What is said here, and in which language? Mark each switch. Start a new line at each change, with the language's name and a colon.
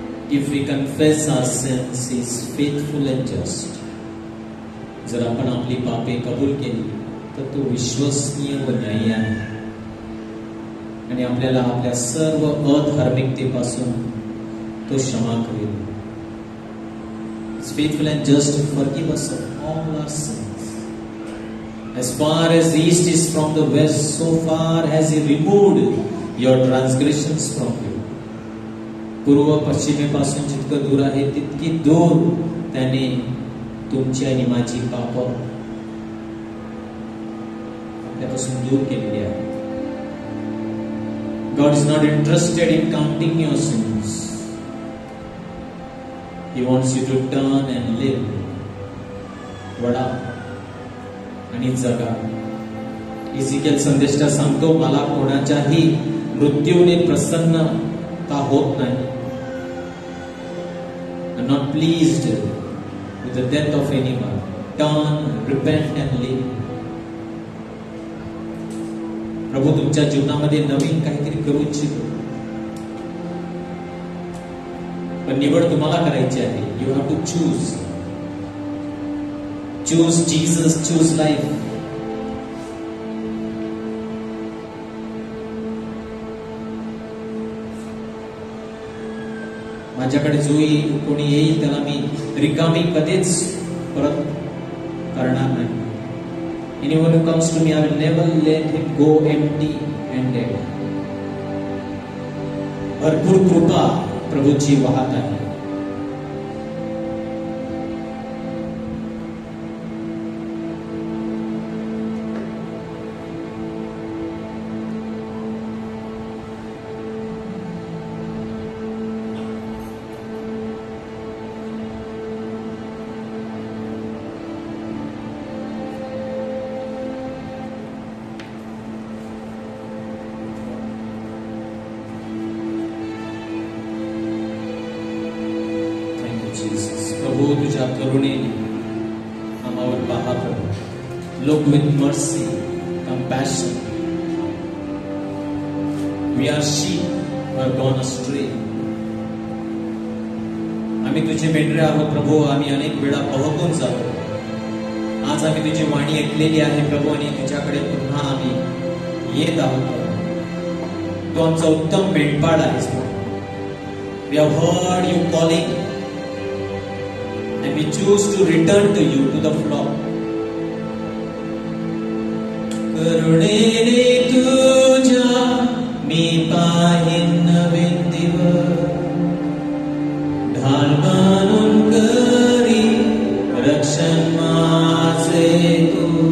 English: If we confess our sins, he is faithful and just.
Marathi: जर आपण आपली पापे कबूल केली तर तो विश्वसनीय व न्यायी आहे आणि आपल्याला आपल्या सर्व अधार्मिकतेपासून तो क्षमा करेल.
English: He is faithful and just to forgive us of all our sins. As far as the east is from the west, so far has he removed your transgressions from you.
Marathi: पूर्व पश्चिमेपासून जितकं दूर आहे तितकी दूर त्याने तुमची आणि माझी पाप आपल्यापासून दूर केलेली आहे.
English: God is not interested in counting your sins. He wants you to turn and live.
Marathi: Vada आणि जगा. इझेकिएल संदेष्टा सांगतो, मला कोणाच्याही मृत्यूने प्रसन्नता होत नाही.
English: I'm not pleased with the death of anyone. Turn, repent and live.
Marathi: प्रभू तुमच्या जीवनामध्ये नवीन काहीतरी करू इच्छितो, पण निवड तुम्हाला करायची आहे.
English: You have to choose. Choose Jesus, choose life.
Marathi: माझ्याकडे जो कोणी येईल त्याला मी रिकामी कधीच परत करणार नाही.
English: Anyone who comes to me, I will never let him go empty-handed.
Marathi: भरपूर कृपा प्रभूची वाहत आहे. प्रभू तुझ्या करुणेने आम्हावर पहा प्रभू.
English: Look with mercy, compassion. We are sheep who have gone astray.
Marathi: आम्ही तुझे मेंढरे आहोत प्रभू. आम्ही अनेक वेळा बहकून जातो. आज आम्ही तुझी वाणी ऐकलेली आहे प्रभू आणि तुझ्याकडे पुन्हा आम्ही येत आहोत प्रभू. तू आमचा उत्तम मेंढपाळ आहेस.
English: We have heard you calling and we choose to return to you, to the flock.
Marathi: करुणेने तुझ्या मी पाहीन नवीन दिवस. ढाल बांधून करी रक्षण माझे तू.